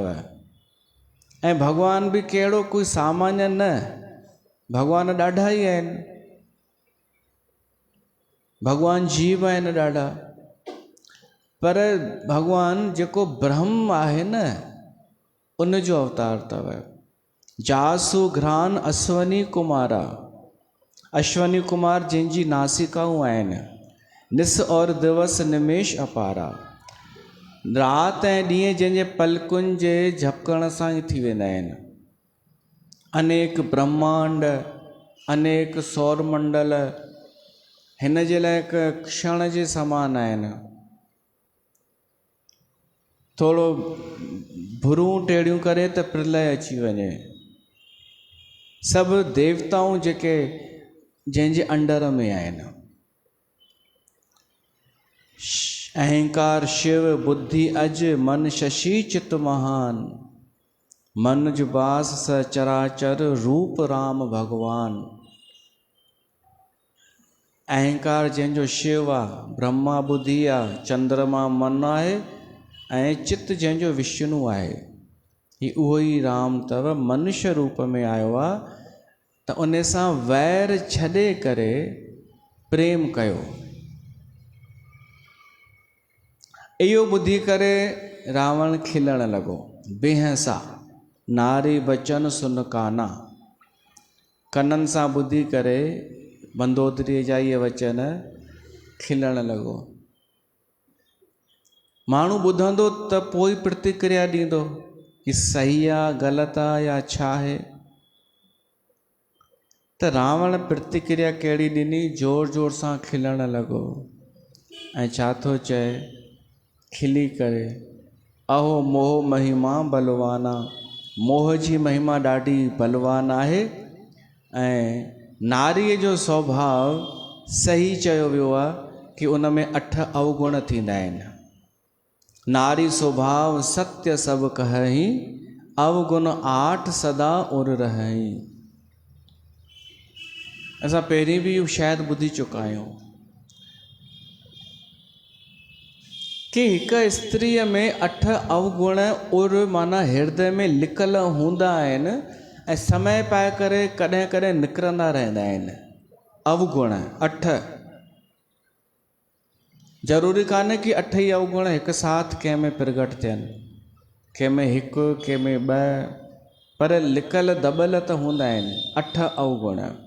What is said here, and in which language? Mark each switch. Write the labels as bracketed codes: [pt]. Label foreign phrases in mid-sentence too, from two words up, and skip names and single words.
[sd] ऐं भॻवान बि कहिड़ो कोई सामान्य न, भॻवान ॾाढा ई आहिनि। भॻवान जीव आहिनि ॾाढा। पर भॻवान जेको ब्रह्म आहे न, उन जो अवतार अथव। [awa] जासु घ्रान अश्वनी कुमारा, [sd] अश्वनी कुमार जंहिंजी नासिकाऊं आहिनि, [awa] निस और दिवस निमेश अपारा, [sd] राति ऐं ॾींहुं जंहिंजे पलकुनि जे झपकण सां ई थी वेंदा आहिनि। अनेक ब्रह्मांड, अनेक सौरमंडल हिन जे लाइ हिकु क्षण जे समान आहिनि। थोरो भुरूं टेड़ियूं करे त प्रलय अची वञे। सभु देवताऊं जेके जंहिंजे अंडर में आहिनि। [awa] अहंकार शिव, बुद्धि अज, मन शशि चित महान, मन जुबास सचराचर रूप राम भगवान। [sd] अहंकार जंहिंजो शिव आहे, ब्रह्मा बुद्धि आहे, चंद्रमा मन आहे, ऐं चित जंहिंजो विष्णु आहे। ही उहो ई राम अथव, मनुष्य रूप में आयो आहे त उन सां वैर छॾे करे प्रेम कयो। इहो ॿुधी करे रावण खिलण लॻो। [awa] बेहसा नारी बचन सुन काना, [sd] कननि सां ॿुधी करे मंदोदरीअ जा इहे वचन खिलण लॻो। माण्हू ॿुधंदो त पोइ प्रतिक्रिया ॾींदो कि सही आहे, ग़लति आहे या छा आहे। त रावण प्रतिक्रिया कहिड़ी ॾिनी? ज़ोर ज़ोर सां खिलण लॻो ऐं छा थो चए खिली करे, [awa] अहो मोह महिमा बलवाना, [sd] मोह जी महिमा ॾाढी बलवान आहे। ऐं नारीअ जो स्वभाव सही चयो वियो आहे कि उन में 8 अवगुण थींदा आहिनि। [awa] नारी स्वभाव सत्य सब कहही, अवगुण 8 सदा उर रहही। [sd] असां पहिरीं बि शायदि ॿुधी चुका आहियूं कि हिकु स्त्रीअ में 8 अवगुण उर माना हृदय में लिकल हूंदा आहिनि ऐं समय पाए करे कॾहिं कॾहिं निकिरंदा रहंदा आहिनि। अवगुण 8, ज़रूरी कान्हे कि 8 ई अवगुण हिकु साथ कंहिं में प्रगट थियनि, कंहिं में 1, कंहिं में 2, पर लिकल दॿल त हूंदा आहिनि 8 अवगुण।